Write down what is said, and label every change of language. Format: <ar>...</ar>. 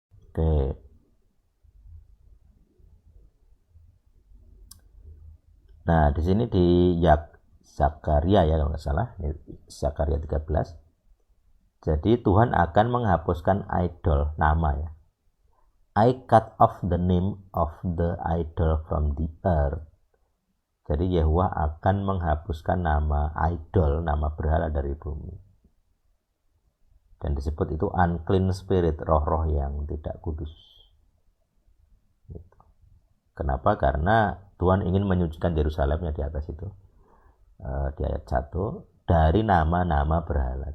<id>Oke. Nah, di sini di Zakaria ya kalau nggak salah, Zakaria 13. Jadi Tuhan akan menghapuskan idol nama ya.</id> <en>I cut off the name of the idol from the earth.</en> <id>Jadi Yehuwa akan menghapuskan nama idol, nama berhala dari bumi. Dan disebut itu unclean spirit, roh-roh yang tidak kudus. Gitu. Kenapa? Karena Tuhan ingin menyucikan Yerusalemnya di atas itu. Di ayat 1, dari nama-nama berhala.</id>